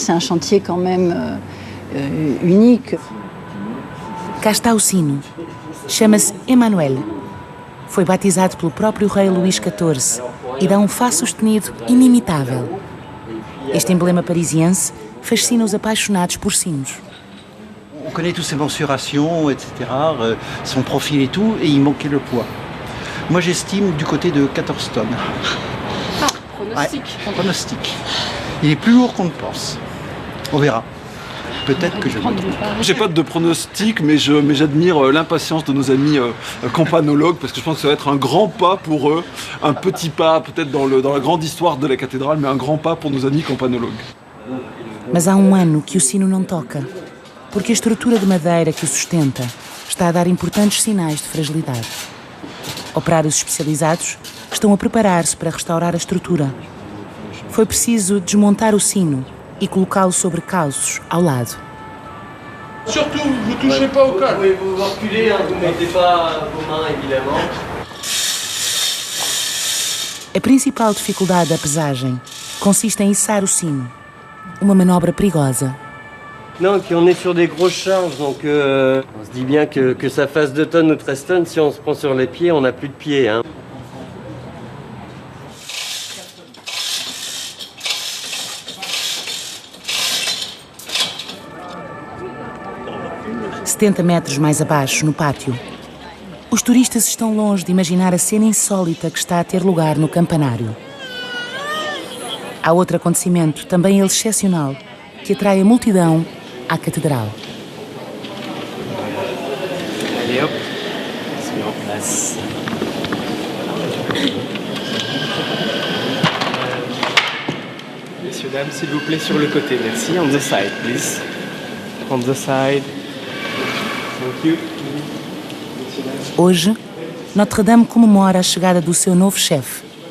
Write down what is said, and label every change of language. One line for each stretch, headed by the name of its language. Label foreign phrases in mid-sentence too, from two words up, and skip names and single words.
French: C'est un chantier quand même unique.
Portuguese: Cá está o sino. Chama-se Emmanuel. Foi batizado pelo próprio rei Luís XIV e dá Fá sustenido inimitável. Este emblema parisiense fascina os apaixonados por sinos.
French: On connaît tous ses mensurations, etc., son profil et tout, et il manquait le poids. Moi, j'estime du côté de 14 tonnes. Ah, pronostic. Ouais, pronostic. Il est plus lourd qu'on ne pense. On verra. Peut-être que je me trompe. J'ai pas de pronostic, mais j'admire l'impatience de nos amis campanologues, parce que je pense que ça va être un grand pas pour eux, un petit pas peut-être dans la grande histoire de la cathédrale, mais un grand pas pour nos amis campanologues.
Portuguese: Mas há ano que o sino não toca, porque a estrutura de madeira que o sustenta está a dar importantes sinais de fragilidade. Operários especializados estão a preparar-se para restaurar a estrutura. Foi preciso desmontar o sino e colocá-lo sobre calços ao lado.
French: Surtout, vous touchez pas au col. Oui, vous reculez, hein, vous ne mettez pas vos mains évidemment.
Portuguese: A principal dificuldade da pesagem consiste em içar o sino, uma manobra perigosa.
French: Non, et puis on est sur des grosses charges, donc on se dit bien que ça fasse 2 tonnes ou 13 tonnes, si on se prend sur les pieds, on n'a plus de pieds. Hein.
Portuguese: ...70 metros mais abaixo, no pátio. Os turistas estão longe de imaginar a cena insólita que está a ter lugar no campanário. Há outro acontecimento, também ele excepcional, que atrai a multidão à cathédrale.
French: Allez hop, on se met en place. Messieurs, dames, s'il vous plaît, sur le côté, merci.
English: On the side, please. On the side. Thank you.
Portuguese: Hoje, Notre-Dame comemora a chegada do seu novo chefe.